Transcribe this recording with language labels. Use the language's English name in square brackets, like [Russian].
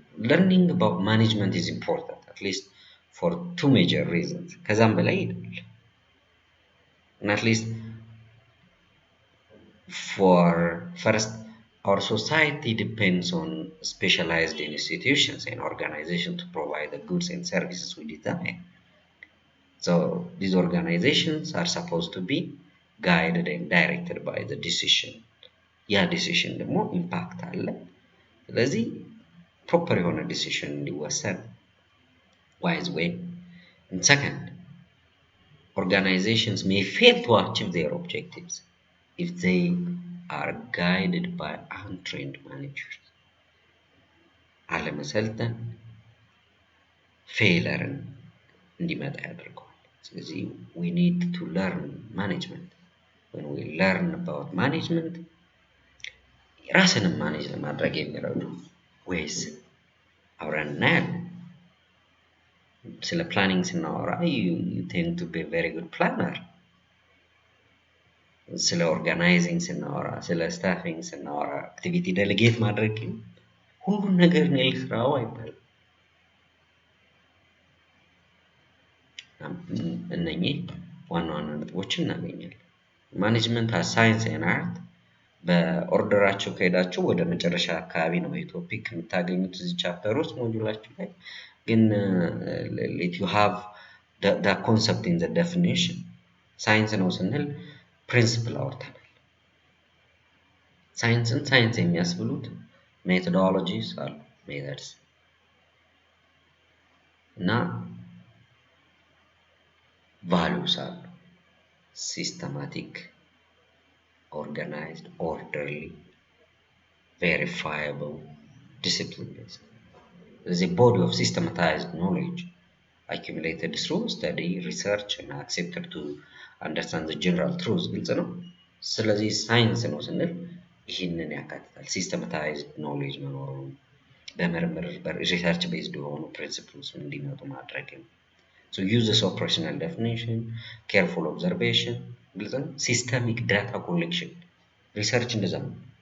[English] learning about management is important at least for two major reasons [Amharic] ከዛም በላይ ይደል [English] and at least for first our society depends on specialized institutions and organizations to provide the goods and services we desire. So these organizations are supposed to be guided and directed by the decision. Yeah, decision ደግሞ impact አለ። [Amharic] ስለዚህ proper የሆነ decision እንዲወሰን [English] wise way. And second, organizations may fail to achieve their objectives if they are guided by untrained managers. [Amharic] አለመሰልጠን ፌለርን እንዲመጣ ያደርገዋል። ስለዚህ [English] we need to learn management. When we learn about management [Amharic] ራስንም ማኔጅ ለማድረግ የሚረዱ ways አብረን እናያለን። ስለ ፕላኒንግ ስናወራ [English] you tend to be a very good planner. [Amharic] ስለ ኦርጋናይዚንግ ስናወራ ስለ ስታፊንግ ስናወራ አክቲቪቲ ዴሊጌት ማድረግ ሁሉን ነገር ነው ልስራው አይባልም። እነኚህ ዋና ዋና ነጥቦችን እናገኛለን። ማኔጅመንት ሳይንስ ኤንድ አርት በኦርደራቸው ከሄዳችሁ ወደ መጨረሻ አካባቢ ነው የቶፒክ የምታገኙት እዚህ ቻፕተር ውስጥ ሞጁላችሁ ላይ ግን [English] let you have the concept in the definition [Amharic] ሳይንስ ነው ስንል ፕሪንሲፕል አውርተናል። ሳይንስን ሳይንስ የሚያስብሉት ሜቶዶሎጂስ አሉ ሜተድስ እና ቫሉስ አሉ ሲስተማቲክ [English] organized orderly verifiable discipline based. There is a body of systematized knowledge accumulated through study research and accepted to understand the general truths [Amharic] ግልጽ ነው። ስለዚህ ሳይንስ ነው ስንል ይህንን ያካትታል። ሲስተማታይዝድ ኖሌጅ መኖሩን በምርምር ሪሰርች ቤዝድ የሆኑ ፕሪንሲፕልስ እንዲመጡ ማድረግ ነው። [English] So uses of personal definition, careful observation, [Amharic] ግልጽ ነው። ሲስተሚክ ዳታ ኮሌክሽን ሪሰርች እንደዛ ነው።